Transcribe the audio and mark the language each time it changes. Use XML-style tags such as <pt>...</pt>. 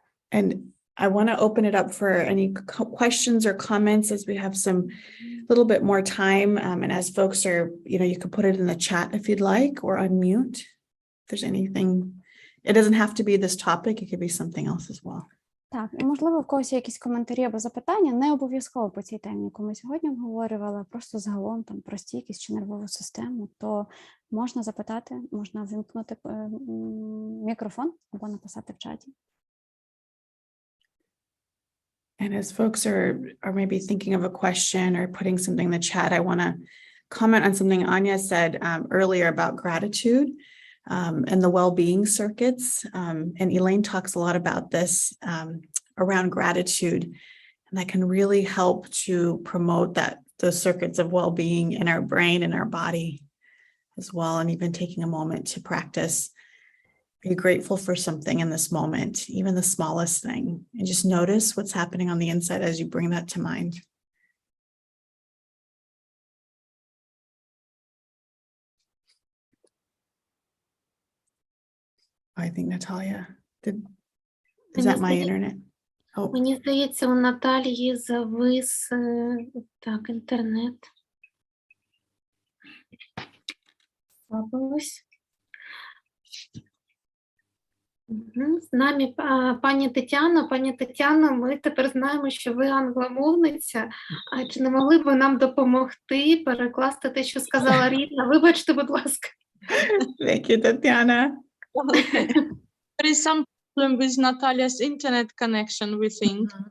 <en>And I want to open it up for any questions or comments as we have some little bit more time. And as folks are, you can put it in the chat if you'd like, or unmute. If there's anything, it doesn't have to be this topic. It could be something else as well.</en> <uk>Так, і можливо, в когось є якісь коментарі або запитання, не обов'язково по цій темі, яку ми сьогодні обговорювали, просто загалом там про стійкість чи нервову систему, то можна запитати, можна вимкнути мікрофон або написати в чаті.</uk> <en>And as folks are maybe thinking of a question or putting something in the chat, I want to comment on something Anya said earlier about gratitude and the well-being circuits. And Elaine talks a lot about this around gratitude, and that can really help to promote those circuits of well-being in our brain and our body as well. And even taking a moment to practice. Are you grateful for something in this moment, even the smallest thing? And just notice what's happening on the inside as you bring that to mind. I think Natalia, is that my internet? Oh,</en> <uk>Мені здається, у Наталії завис так, інтернет. Слабилось. З нами пані Тетяно. Пані Тетяно, ми тепер знаємо, що ви англомовниця. А чи не могли б ви нам допомогти перекласти те, що сказала Ріта? Вибачте, будь ласка.</uk> <en>thank you, Tatiana. There is some problem with Natalia's internet connection, we think.</en>